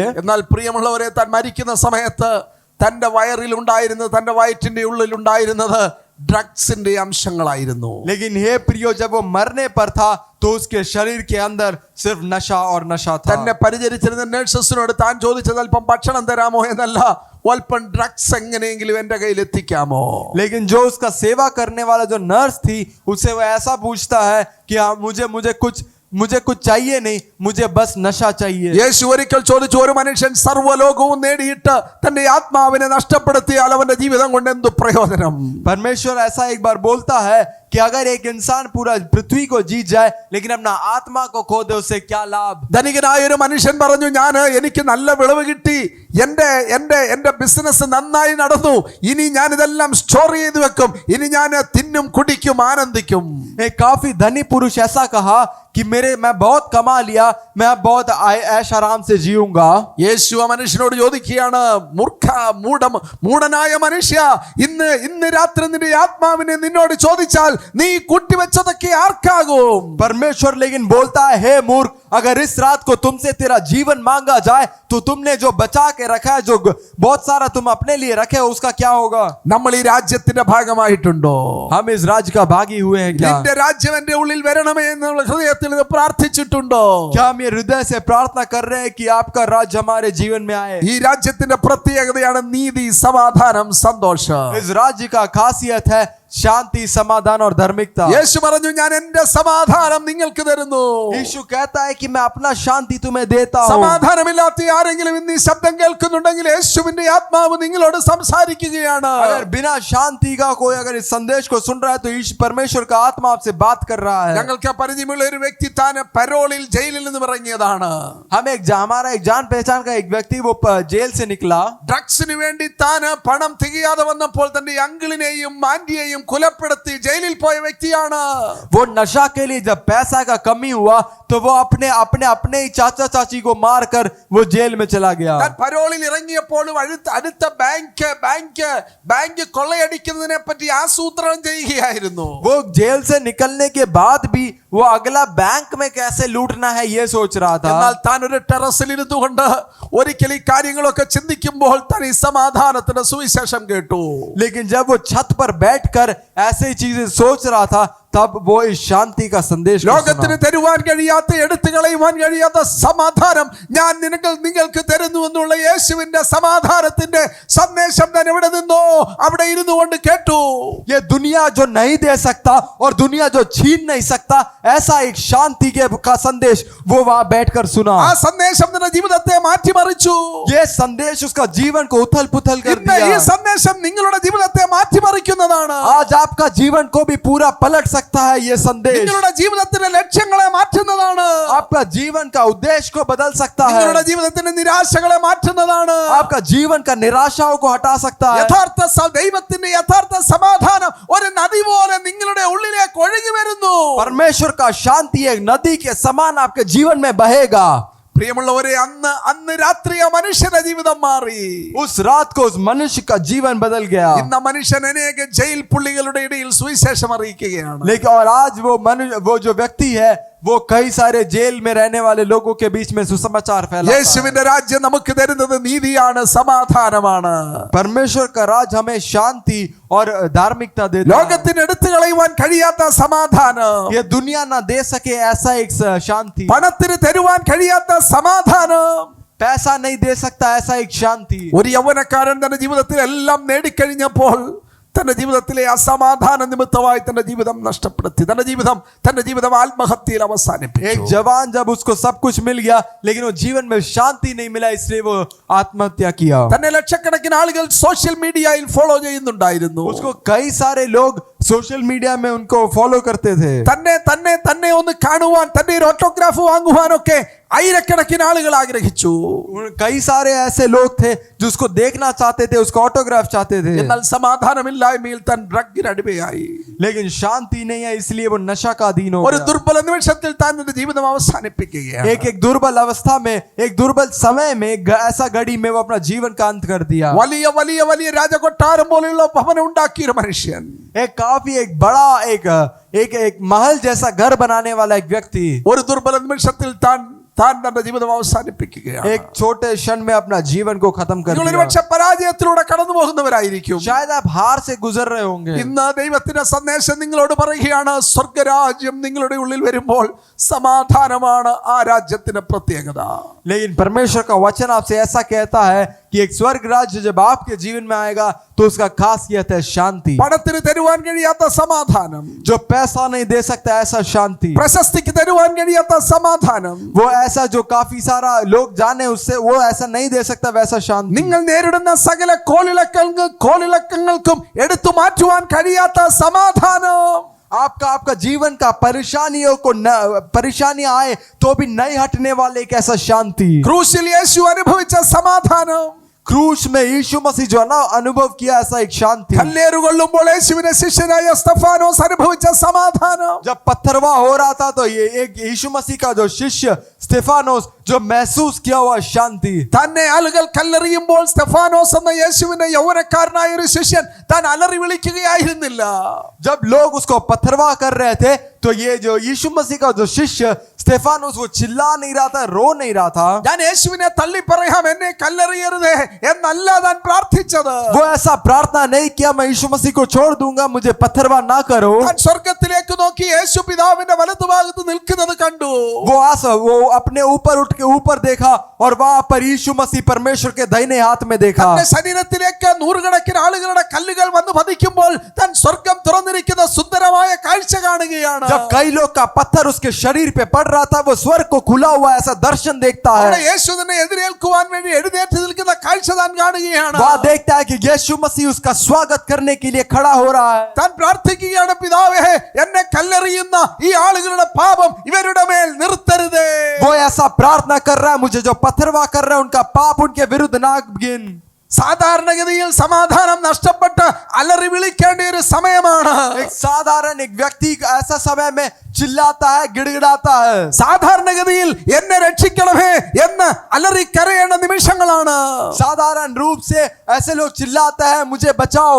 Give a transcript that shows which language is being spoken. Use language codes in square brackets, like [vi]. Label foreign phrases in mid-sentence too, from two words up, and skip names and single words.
[ml] എന്നാൽ പ്രിയമുള്ളവരെ, താൻ മരിക്കുന്ന സമയത്ത് തന്റെ വയറിൽ ഉണ്ടായിരുന്നത്, തന്റെ വയറ്റിന്റെ ഉള്ളിൽ ഉണ്ടായിരുന്നത് ഡ്രഗ്സിന്റെ അംശങ്ങളായിരുന്നു. [hi] लेकिन हे प्रियो, जब वो मरने पर था तो उसके शरीर के अंदर सिर्फ नशा और नशा था. [ml] തന്നെ പരിചരിച്ചിരുന്ന നഴ്സസിനോട് താൻ ചോദിച്ചത് അല്പം ഭക്ഷണം തരാമോ എന്നല്ല, അല്പം ഡ്രഗ്സ് എങ്ങനെയെങ്കിലും എന്റെ കയ്യിൽ എത്തിക്കാമോ. [hi] लेकिन जो उसका सेवा करने वाला जो नर्स थी उससे वो ऐसा पूछता है कि हाँ, मुझे कुछ चाहिए नहीं, मुझे बस नशा चाहिए. [ml] യേശു ഒരിക്കൽ ചോദിച്ചു, ഒരു മനുഷ്യൻ സർവ്വലോകവും നേടിയിട്ട് തന്റെ ആത്മാവിനെ നഷ്ടപ്പെടുത്തിയാൽ അവന്റെ ജീവിതം കൊണ്ട് എന്തു പ്രയോജനം? [hi] परमेश्वर ऐसा एक बार बोलता है कि अगर एक इंसान पूरा पृथ्वी को जीत जाए लेकिन अपना आत्मा को खो दे, उससे क्या लाभ? [ml] ധനികനായ ഒരു മനുഷ്യൻ പറഞ്ഞു, എനിക്ക് നല്ല വിളവ് കിട്ടി, എന്റെ ബിസിനസ് നന്നായി നടന്നു, ഇനി ഞാൻ ഇതെല്ലാം സ്റ്റോർ ചെയ്ത് വെക്കും, ഇനി ഞാൻ തിന്നും കുടിക്കും ആനന്ദിക്കും. [hi] एक काफी धनी पुरुष ऐसा कहा कि मैं बहुत कमा लिया, मैं बहुत ऐश आराम से जीऊंगा. [ml] യേശു ആ മനുഷ്യനോട് ചോദിക്കുകയാണ്, മൂഢനായ മനുഷ്യ, ഇന്ന് രാത്രി നിന്റെ ആത്മാവിനെ നിന്നോട് ചോദിച്ചാൽ നീ കൂട്ടിവെച്ചതൊക്കെ ആർക്കാകും? [hi] परमेश्वर लेकिन बोलता है, हे मूर्ख, अगर इस रात को तुमसे तेरा जीवन मांगा जाए तो तुमने जो बचा के रखा है, जो बहुत सारा तुम अपने लिए रखे हो, उसका क्या होगा? [ml] നമ്മൾ ഈ രാജ്യത്തിന്റെ ഭാഗമായിട്ടുണ്ടോ? [hi] हम इस राज्य का भागी हुए हैं क्या? [ml] നിന്റെ രാജ്യം എന്റെ ഉള്ളിൽ വരണമേ എന്നുള്ള ഹൃദയത്തിൽ നിന്ന് പ്രാർത്ഥിച്ചിട്ടുണ്ടോ? [hi] क्या हम ये हृदय से प्रार्थना कर रहे हैं कि आपका राज्य हमारे जीवन में आए? [ml] ഈ രാജ്യത്തിന്റെ പ്രത്യേകതയാണ് നീതി, സമാധാനം, സന്തോഷം. [hi] इस राज्य का खासियत है शांति, समाधान और धार्मिकता. [ml] യേശു പറഞ്ഞു, ഞാൻ എന്റെ സമാധാനം നിങ്ങൾക്ക് തരുന്നു. [hi] यीशु कहता है कि मैं अपना शांति तुम्हें देता हूँ. [ml] സമാധാനമില്ലാത്ത ആരെങ്കിലും ഇന്ന് ഈ ശബ്ദം കേൾക്കുന്നുണ്ടെങ്കിൽ യേശുവിന്റെ ആത്മാവ് നിങ്ങളോട് സംസാരിക്കുകയാണ്. [hi] अगर बिना शांति का कोई अगर इस संदेश को सुन रहा है तो परमेश्वर का आत्मा आपसे बात कर रहा है. [ml] ഞങ്ങൾക്ക് പരിചയമുള്ള ഒരു വ്യക്തി താൻ പരോളിൽ ജയിലിൽ നിന്ന് ഇറങ്ങിയതാണ്. [hi] हमारा एक जान पहचान का एक व्यक्ति वो जेल से निकला. [ml] ഡ്രഗ്സിന് വേണ്ടി താൻ പണം തികയാതെ വന്നപ്പോൾ തന്റെ അങ്കിളിനെയും ആന്റിയെയും കൊലപ്പെടുത്തി ജയിലിൽ പോയ വ്യക്തിയാണ്. [hi] वो नशा के लिए जब पैसा का कमी हुआ तो वो अपने ही चाचा चाची को मारकर वो जेल में चला गया. [ml] താൻ പരോളിൽ ഇറങ്ങിയപ്പോഴും അടുത്ത ബാങ്ക് കൊള്ളയടിക്കുന്നതിനെ പറ്റി ആസൂത്രണം ചെയ്യുകയായിരുന്നു. [hi] वो जेल से निकलने के बाद भी वो अगला बैंक में कैसे लूटना है ये सोच रहा था. [ml] എന്നാൽ താൻ ഒരു ടെറസിൽ ഇരുന്നുകൊണ്ട് ഒരിക്കൽ ഈ കാര്യങ്ങളൊക്കെ ചിന്തിക്കുമ്പോൾ താൻ ഈ സമാധാനത്തിന്റെ സുവിശേഷം കേട്ടു. [hi] लेकिन जब वो छत पर बैठकर ऐसे ही चीजें सोच रहा था तब वो इस शांति का संदेश [ml] ലോകത്തിന് തരുവാൻ കഴിയാത്ത, എടുത്തു കളയുവാൻ കഴിയാത്ത സമാധാനം ഞാൻ നിങ്ങൾക്ക് തരുന്നു എന്നുള്ള യേശുവിന്റെ സമാധാനത്തിന്റെ സന്ദേശം ഞാൻ എവിടെ നിന്നോ അവിടെ ഇരുന്നു കൊണ്ട് കേട്ടു. [hi] ये दुनिया जो नहीं दे सकता और दुनिया जो छीन नहीं सकता, ऐसा एक शांति का संदेश वो वहां बैठकर सुना. [ml] ആ സന്ദേശം നിന്റെ ജീവിതത്തെ മാറ്റിമറിച്ചു. [hi] ये संदेश उसका जीवन को उथल पुथल कर [ml] ഇന്ന് ഈ [hi] दिया. [ml] സന്ദേശം നിങ്ങളുടെ ജീവിതത്തെ മാറ്റിമറിക്കുന്നതാണ്. [hi] आज आपका जीवन को भी पूरा पलट सकता है ये संदेश. [ml] നിങ്ങളുടെ ജീവിതത്തിന്റെ ലക്ഷ്യങ്ങളെ മാറ്റുന്നതാണ്. [hi] आपका जीवन का उद्देश्य को बदल सकता है. [ml] നിങ്ങളുടെ ജീവിതത്തിന്റെ നിരാശകളെ മാറ്റുന്നതാണ്. [hi] आपका जीवन का निराशाओं को हटा सकता है. [ml] ദൈവത്തിന്റെ യഥാർത്ഥ സമാധാനം ഒരു നദി പോലെ നിങ്ങളുടെ ഉള്ളിലേക്ക് ഒഴുകി വരുന്നു. [hi] परमेश्वर का शांति एक नदी के समान आपके जीवन में बहेगा. [ml] പ്രിയമുള്ളവരെ, അന്ന് രാത്രി ആ മനുഷ്യന്റെ ജീവിതം മാറി. [hi] उस रात को उस मनुष्य का जीवन बदल गया. [ml] ഇന്ന് മനുഷ്യൻ അനേക ജയിൽ പുള്ളികളുടെ ഇടയിൽ സുവിശേഷം അറിയിക്കുകയാണ്. [hi] लेकिन और आज वो जो व्यक्ति है वो कई सारे जेल में रहने वाले लोगों के बीच में सुसमाचार फैलाता है। [ml] യേശുവിന്റെ രാജ്യം നമുക്ക് തരുന്നത് നീതിയാണ്, സമാധാനമാണ്. [hi] परमेश्वर का राज हमें शांति और धार्मिकता देता है। [ml] ലോകത്തിന് എടുത്തു കളയുവാൻ കഴിയാത്ത സമാധാനം, [hi] ये दुनिया ना दे सके ऐसा एक शांति, [ml] പണത്തിന് തരുവാൻ കഴിയാത്ത സമാധാനം. [hi] पैसा नहीं दे सकता ऐसा एक शांति। [ml] ഒരു യൗവനക്കാരൻ തന്റെ ജീവിതത്തിൽ എല്ലാം നേടിക്കഴിഞ്ഞപ്പോൾ തന്റെ ജീവിതത്തിലെ അസമാധാന നിമിത്തമായി തന്റെ ജീവിതം നഷ്ടപ്പെടുത്തി, തന്റെ ജീവിതം ആത്മഹത്യയിൽ [hi] एक [ml] അവസാനിപ്പിച്ചു. [hi] जवान जब उसको सब कुछ मिल गया लेकिन वो जीवन में शांति नहीं मिला, इसलिए वो आत्महत्या किया। [ml] തന്നെ ലക്ഷക്കണക്കിന് ആളുകൾ [en] social media [ml] ഫോളോ ചെയ്യുന്നുണ്ടായിരുന്നു. [hi] उसको कई सारे लोग [en] social media [hi] में उनको फॉलो करते थे। [ml] തന്നെ ഒന്ന് കാണുവാൻ, തന്റെ ഒരു ഓട്ടോഗ്രാഫ് വാങ്ങുവാനൊക്കെ ആയിരക്കണക്കിന് ആളുകൾ ആഗ്രഹിച്ചു. [hi] कई सारे ऐसे लोग थे जो उसको देखना चाहते थे, उसको ऑटोग्राफ चाहते थे, [ml] എന്നാൽ സമാധാനമില്ലായ്മയിൽ താൻ ഡ്രഗിന് അടിമയായി. [hi] लेकिन शांति नहीं है इसलिए वो नशा का अधीन हो [ml] ഒരു [hi] गया। [ml] ദുർബല നിമിഷത്തിൽ താൻ തന്റെ ജീവിതം അവസാനിപ്പിക്കുകയാണ്. [hi] एक दुर्बल अवस्था में, एक दुर्बल समय में, ऐसा घड़ी में वो अपना जीवन का अंत कर दिया। [ml] വലിയ വലിയ വലിയ രാജകൊട്ടാരം പോലെയുള്ള ഭവനം ഉണ്ടാക്കിയ ഒരു മനുഷ്യൻ, [hi] एक काफी एक बड़ा एक महल जैसा घर बनाने वाला एक व्यक्ति [ml] ഒരു ദുർബല നിമിഷത്തിൽ താൻ തന്റെ ജീവിതം അവസാനിപ്പിക്കുകയാണ്. [hi] एक छोटे क्षण में अपना जीवन को खत्म कर [ml] നിങ്ങൾ [hi] दिया। [ml] ഒരുപക്ഷെ പരാജയത്തിലൂടെ കടന്നു പോകുന്നവരായിരിക്കും. [hi] शायद आप हार से गुजर रहे होंगे। [ml] ഇന്ന് ദൈവത്തിന്റെ സന്ദേശം നിങ്ങളോട് പറയുകയാണ്, സ്വർഗരാജ്യം നിങ്ങളുടെ ഉള്ളിൽ വരുമ്പോൾ സമാധാനമാണ് ആ രാജ്യത്തിന്റെ പ്രത്യേകത. [hi] लेकिन परमेश्वर का वचन आपसे ऐसा कहता है कि एक स्वर्ग राज्य जब आपके जीवन में आएगा तो उसका खासियत है शांति। [ml] പണത്തിന് തരുവാൻ കഴിയാത്ത സമാധാനം, [hi] जो पैसा नहीं दे सकता ऐसा शांति, [ml] പ്രശസ്തിക്ക് തരുവാൻ കഴിയാത്ത സമാധാനം, [hi] वो ऐसा जो काफी सारा लोग जाने उससे वो ऐसा नहीं दे सकता वैसा शांति। [ml] നിങ്ങൾ നേരിടുന്ന സകല കോളിളക്കങ്ങൾക്കും എടുത്തു മാറ്റുവാൻ കഴിയാത്ത സമാധാനം, [hi] आपका जीवन का परेशानियां आए तो भी नहीं हटने वाले एक ऐसा शांति। [ml] ക്രൂശിൽ യേശു അനുഭവിച്ച സമാധാനം, [hi] क्रूस में यीशु मसीह जो ना अनुभव किया ऐसा एक शांति। [ml] കല്ലേറുകൊള്ളുമ്പോൾ യേശുവിന്റെ ശിഷ്യനായ സ്തെഫാനോസ് അനുഭവിച്ച സമാധാനം, [hi] जब पत्थरवा हो रहा था तो ये एक यीशु मसीह का जो शिष्य स्टेफानोस जो महसूस किया हुआ शांति। [ml] തന്നെ ആളുകൾ കല്ലെറിയുമ്പോൾ സ്തെഫാനോസ് എന്ന യേശുവിന്റെ യൗവനക്കാരനായ ഒരു ശിഷ്യൻ താൻ അലറി വിളിക്കുകയായിരുന്നില്ല. [hi] जब लोग उसको पत्थरवा कर रहे थे तो ये जो यीशु मसीह का जो शिष्य स्टेफानोस वो चिल्ला नहीं रहा था, रो नहीं रहा था। [ml] ഞാൻ യേശുവിനെ തള്ളി പറയാം, എന്നെ കല്ലെറിയരുതേ എന്നല്ല താൻ പ്രാർത്ഥിച്ചത്. [hi] वो ऐसा प्रार्थना नहीं किया मैं यीशु मसीह को छोड़ दूंगा, मुझे पत्थरवा ना करो। [ml] താൻ സ്വർഗത്തിലേക്ക് നോക്കി യേശു പിതാവിന്റെ വലതുഭാഗത്ത് നിൽക്കുന്നത് കണ്ടു. [hi] वो अपने ऊपर उठ के ऊपर देखा और वहां पर यीशु मसीह परमेश्वर के दाहिने हाथ में देखा। [ml] തന്റെ ശരീരത്തിലേക്ക് നൂറുകണക്കിന് ആളുകളുടെ കല്ലുകൾ വന്ന് പതിക്കുമ്പോൾ താൻ സ്വർഗം തുറന്നിരിക്കുന്ന സുന്ദരമായ കാഴ്ച കാണുകയാണ്. [hi] जब कई लोग का पत्थर उसके शरीर पे पड़ रहा था वो स्वर्ग को खुला हुआ ऐसा दर्शन देखता [ml] അവിടെ [hi] है। [ml] യേശു തന്നെ എതിരേൽക്കുവാൻ വേണ്ടി എഴുന്നേറ്റ് നിൽക്കുന്ന കാഴ്ച താൻ കാണുകയാണ്. [hi] वह देखता है कि यीशु मसीह उसका स्वागत करने के लिए खड़ा हो रहा है। [ml] താൻ പ്രാർത്ഥിക്കുകയാണ്, പിതാവേ എന്നെ കല്ലെറിയുന്ന ഈ ആളുകളുടെ പാപം ഇവരുടെ മേൽ നിർത്തരുതേ. [hi] वो ऐसा प्रार्थना कर रहा है, मुझे जो पत्थरवा कर रहा है उनका पाप उनके विरुद्ध ना गिन। [ml] സാധാരണഗതിയിൽ സമാധാനം നഷ്ടപ്പെട്ട് അലറി വിളിക്കേണ്ട ഒരു സമയമാണ്. [hi] एक साधारण एक व्यक्ति ऐसा समय में चिल्लाता है, गिड़गिड़ाता है। [ml] സാധാരണഗതിയിൽ എന്നെ രക്ഷിക്കണമേ എന്ന് അലറി കരയേണ്ട നിമിഷങ്ങളാണ്. [hi] साधारण रूप से ऐसे लोग चिल्लाते हैं मुझे बचाओ।